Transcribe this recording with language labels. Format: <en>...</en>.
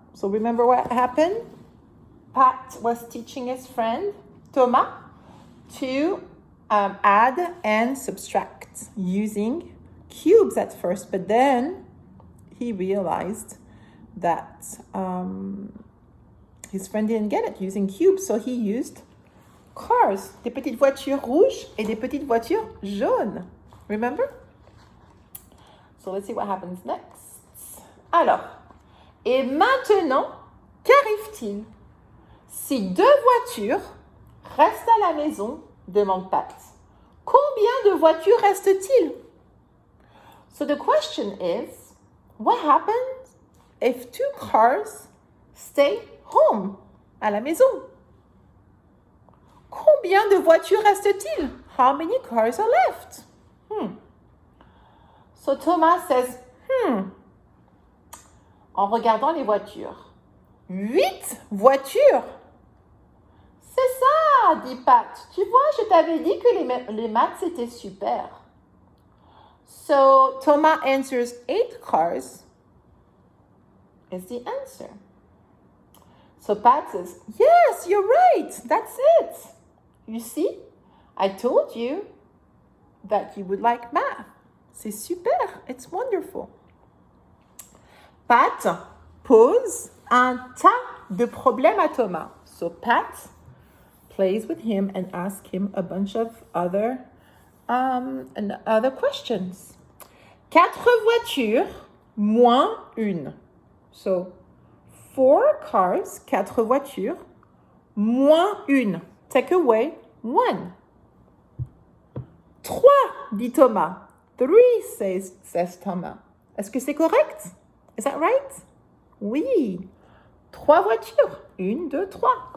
<en>So remember what happened? Pat was teaching his friend Thomas to add and subtract using cubes at first, but then he realized that his friend didn't get it using cubes, so he used cars,</en> <fr>des petites voitures rouges et des petites voitures jaunes.</fr> <en>Remember? So let's see what happens next.</en> <fr>Alors, et maintenant, qu'arrive-t-il si deux voitures restent à la maison? Demande Pat. Combien de voitures restent-il?</fr> <en>So the question is, what happens if two cars stay home,</en> <fr>à la maison? Combien de voitures reste-t-il?</fr> <en>How many cars are left? So Thomas says,</en> <fr>en regardant les voitures. 8 voitures. C'est ça, dit Pat. Tu vois, je t'avais dit que les maths, c'était super.</fr> <en>So Thomas answers 8 cars is the answer. So Pat says, yes, you're right. That's it. You see, I told you that you would like math.</en> <fr>C'est super.</fr> <en>It's wonderful.</en> <fr>Pat pose un tas de problèmes à Thomas.</fr> <en>So Pat plays with him and asks him a bunch of other questions.</en> <fr>4 voitures moins une.</fr> <en>So 4 cars,</en> <fr>4 voitures, moins une.</fr> <en>Take away 1. 3,</en> <fr>dit Thomas. 3,</fr> <en>says Thomas.</en> <fr>Est-ce que c'est correct?</fr> <en>Is that right?</en> <fr>Oui. 3 voitures. 1, 2, 3.</fr>